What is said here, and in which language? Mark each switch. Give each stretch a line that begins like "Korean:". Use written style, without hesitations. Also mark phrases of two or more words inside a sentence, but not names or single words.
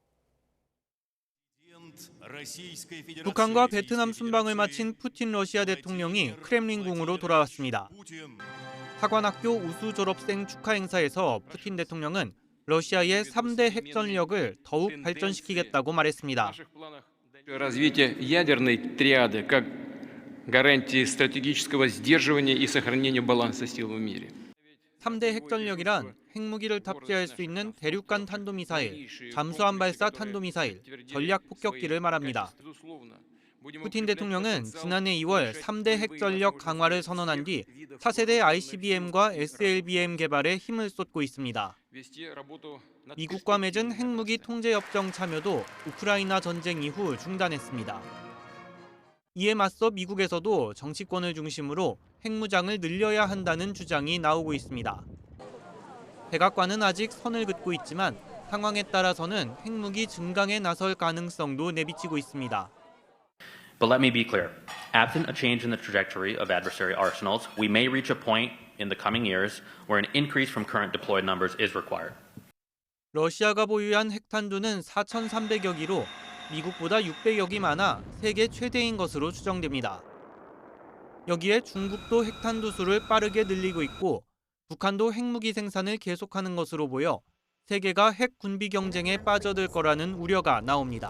Korean: 북한과 베트남 순방을 마친 푸틴 러시아 대통령이 크렘린궁으로 돌아왔습니다. 사관학교 우수 졸업생 축하 행사에서 푸틴 대통령은 러시아의 3대 핵 전력을 더욱 발전시키겠다고 말했습니다.
Russian: Развитие ядерной триады как гарантии стратегического сдерживания и сохранения баланса сил в мире.
Korean: 3대 핵전력이란 핵무기를 탑재할 수 있는 대륙간 탄도미사일, 잠수함 발사 탄도미사일, 전략 폭격기를 말합니다. 푸틴 대통령은 지난해 2월 3대 핵전력 강화를 선언한 뒤 4세대 ICBM과 SLBM 개발에 힘을 쏟고 있습니다. 미국과 맺은 핵무기 통제협정 참여도 우크라이나 전쟁 이후 중단했습니다. 이에 맞서 미국에서도 정치권을 중심으로 핵무장을 늘려야 한다는 주장이 나오고 있습니다. 백악관은 아직 선을 긋고 있지만 상황에 따라서는 핵무기 증강에 나설 가능성도 내비치고 있습니다.
English: But let me be clear. Absent a change in the trajectory of adversary arsenals, we may reach a point in the coming years where an increase from current deployed numbers is required.
Korean: 러시아가 보유한 핵탄두는 4,300여 기로 미국보다 600여 기 많아 세계 최대인 것으로 추정됩니다. 여기에 중국도 핵탄두 수를 빠르게 늘리고 있고 북한도 핵무기 생산을 계속하는 것으로 보여 세계가 핵 군비 경쟁에 빠져들 거라는 우려가 나옵니다.